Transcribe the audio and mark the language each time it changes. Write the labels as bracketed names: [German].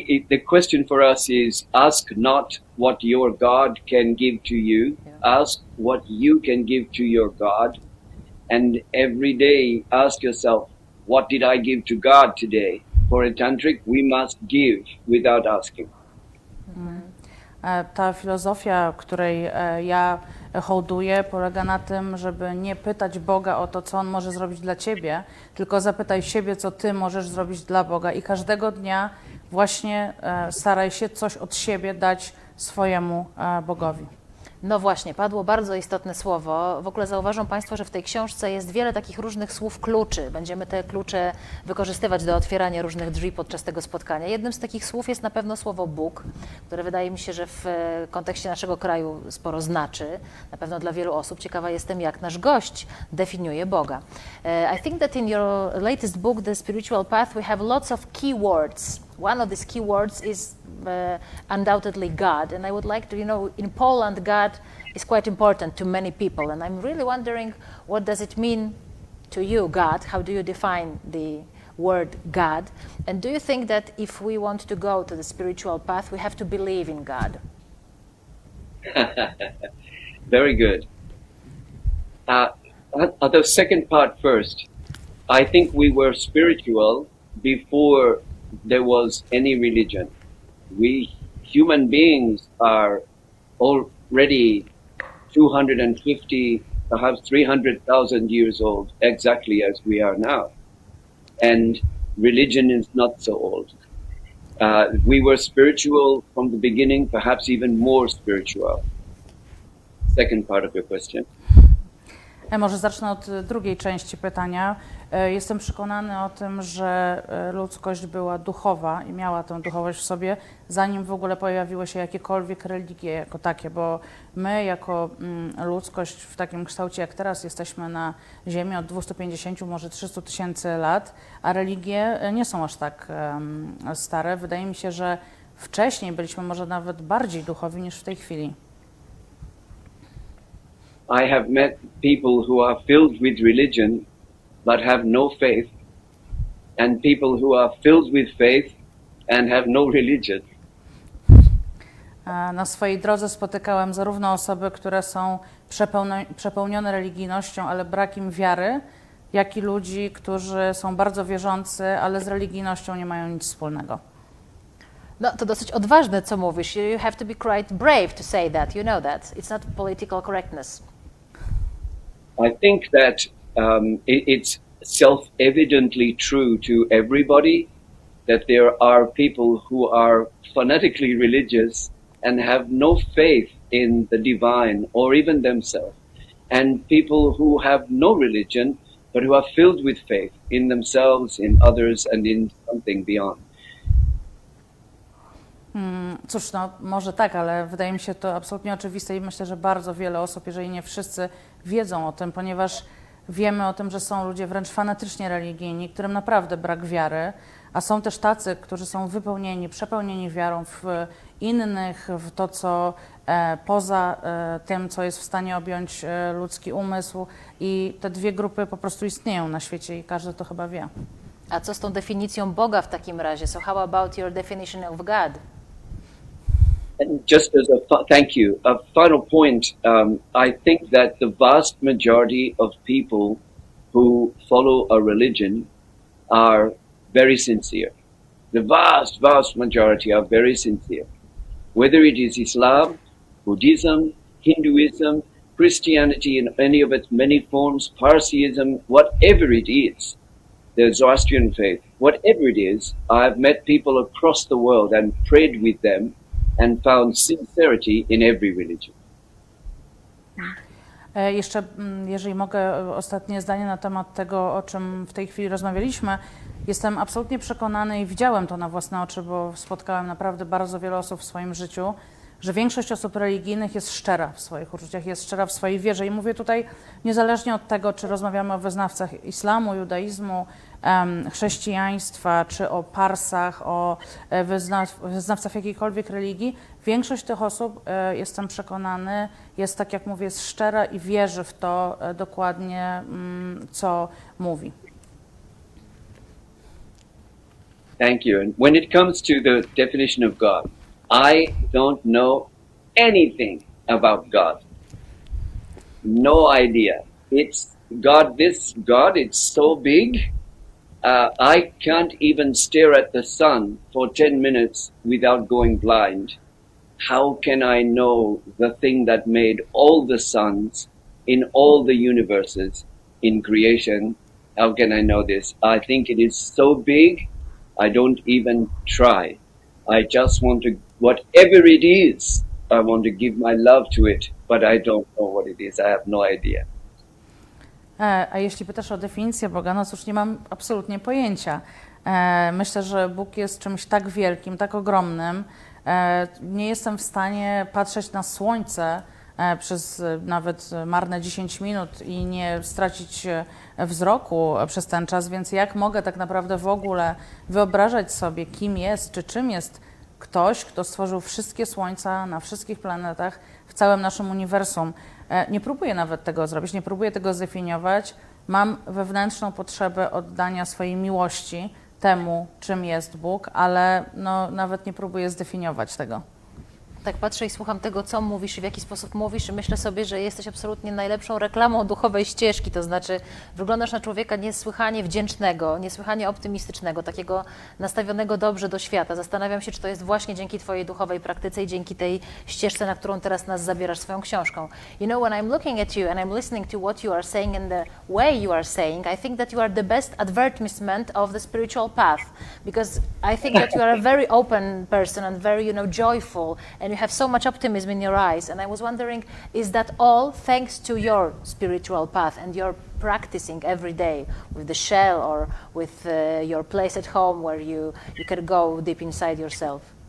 [English] The question for us is: ask not what your God can give to you. Ask what you can give to your God, and every day ask yourself, what did I give to God today? For a tantric, we must give without asking. [Polish] Ta filozofia, której ja hołduję, polega na tym, żeby nie pytać Boga o to, co On może zrobić dla Ciebie, tylko zapytaj siebie, co Ty możesz zrobić dla Boga i każdego dnia właśnie staraj się coś od siebie dać swojemu Bogowi. No właśnie, padło bardzo istotne słowo. W ogóle zauważą Państwo, że w tej książce jest wiele takich różnych słów kluczy. Będziemy te klucze wykorzystywać do otwierania różnych drzwi podczas tego spotkania. Jednym z takich słów jest na pewno słowo Bóg, które wydaje mi się, że w kontekście naszego kraju sporo znaczy. Na pewno dla wielu osób. Ciekawa jestem, jak nasz gość definiuje Boga. [English] I think that in your latest book, The Spiritual Path, we have lots of key words. One of these key words is undoubtedly God, and I would like to, in Poland, God is quite important to many people, and I'm really wondering, what does it mean to you, God? How do you define the word God? And do you think that if we want to go to the spiritual path, we have to believe in God? Very good. The second part first. I think we were spiritual before there was any religion. We human beings are already 250, perhaps 300,000 years old, exactly as we are now. And religion is not so old. We were spiritual from the beginning, perhaps even more spiritual. Second part of your question. [Polish] Może zacznę od drugiej części pytania. Jestem przekonany o tym, że ludzkość była duchowa i miała tę duchowość w sobie, zanim w ogóle pojawiły się jakiekolwiek religie jako takie, bo my jako ludzkość w takim kształcie jak teraz jesteśmy na Ziemi od 250, może 300 tysięcy lat, a religie nie są aż tak stare. Wydaje mi się, że wcześniej byliśmy może nawet bardziej duchowi niż w tej chwili. [English] I have met people who are filled with religion but have no faith, and people who are filled with faith and have no religion. [Polish] Na swojej drodze spotykałem zarówno osoby, które są przepełnione religijnością, ale brakiem wiary, jak i ludzi, którzy są bardzo wierzący, ale z religijnością nie mają nic wspólnego. No, to dosyć odważne, co mówisz. [English] You have to be quite brave to say that. You know that. It's not political correctness. I think that it's self-evidently true to everybody that there are people who are fanatically religious and have no faith in the divine or even themselves, and people who have no religion but who are filled with faith in themselves, in others, and in something beyond. [Polish] Cóż, no może tak, ale wydaje mi się to absolutnie oczywiste i myślę, że bardzo wiele osób, jeżeli nie wszyscy, wiedzą o tym, ponieważ wiemy o tym, że są ludzie wręcz fanatycznie religijni, którym naprawdę brak wiary, a są też tacy, którzy są przepełnieni wiarą w innych, w to, co poza tym, co jest w stanie objąć ludzki umysł, i te dwie grupy po prostu istnieją na świecie i każdy to chyba wie. A co z tą definicją Boga w takim razie? [English] So how about your definition of God? And just as thank you, a final point, I think that the vast majority of people who follow a religion are very sincere. The vast, vast majority are very sincere. Whether it is Islam, Buddhism, Hinduism, Christianity in any of its many forms, Parsiism, whatever it is, the Zoroastrian faith, whatever it is, I've met people across the world and prayed with them, and found sincerity in every religion. [Polish] Jeszcze, jeżeli mogę, ostatnie zdanie na temat tego, o czym w tej chwili rozmawialiśmy. Jestem absolutnie przekonany i widziałem to na własne oczy, bo spotkałem naprawdę bardzo wiele osób w swoim życiu, że większość osób religijnych jest szczera w swoich uczuciach, jest szczera w swojej wierze. I mówię tutaj niezależnie od tego, czy rozmawiamy o wyznawcach islamu, judaizmu, chrześcijaństwa, czy o parsach, o wyznawcach jakiejkolwiek religii. Większość tych osób, jestem przekonany, jest, tak jak mówię, jest szczera i wierzy w to dokładnie, co mówi. [English] Thank you. And when it comes to the definition of God, I don't know anything about God. No idea. It's God, this God, it's so big. I can't even stare at the sun for 10 minutes without going blind. How can I know the thing that made all the suns in all the universes in creation? How can I know this? I think it is so big, I don't even try. I just want to, whatever it is, I want to give my love to it, but I don't know what it is. I have no idea. [Polish] A jeśli pytasz o definicję Boga, no cóż, nie mam absolutnie pojęcia. Myślę, że Bóg jest czymś tak wielkim, tak ogromnym. Nie jestem w stanie patrzeć na słońce przez nawet marne 10 minut i nie stracić wzroku przez ten czas, więc jak mogę tak naprawdę w ogóle wyobrażać sobie, kim jest, czy czym jest ktoś, kto stworzył wszystkie słońca na wszystkich planetach w całym naszym uniwersum. Nie próbuję nawet tego zrobić, nie próbuję tego zdefiniować. Mam wewnętrzną potrzebę oddania swojej miłości temu, czym jest Bóg, ale no, nawet nie próbuję zdefiniować tego. Tak patrzę i słucham tego, co mówisz i w jaki sposób mówisz i myślę sobie, że jesteś absolutnie najlepszą reklamą duchowej ścieżki, to znaczy wyglądasz na człowieka niesłychanie wdzięcznego, niesłychanie optymistycznego, takiego nastawionego dobrze do świata. Zastanawiam się, czy to jest właśnie dzięki Twojej duchowej praktyce i dzięki tej ścieżce, na którą teraz nas zabierasz swoją książką. [English] You know, when I'm looking at you and I'm listening to what you are saying and the way you are saying, I think that you are the best advertisement of the spiritual path, because I think that you are a very open person and very, you know, joyful, and you have so much optimism in your eyes. And I was wondering, is that all thanks to your spiritual path and your practicing every day with the shell or with your place at home where you can go deep inside yourself?